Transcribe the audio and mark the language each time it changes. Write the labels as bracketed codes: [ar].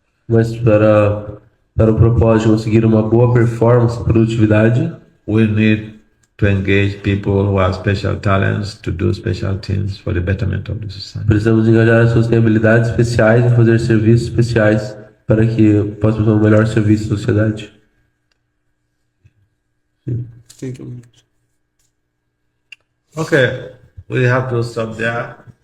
[pt] Mas para o propósito de conseguir uma boa performance e produtividade, [en] We need to engage people who have special talents to do special things for the betterment of the society. [pt] precisamos engajar as pessoas que têm habilidades especiais e fazer serviços especiais para que possam fazer um melhor serviço à sociedade. [en] Thank you. Okay, we have to stop there.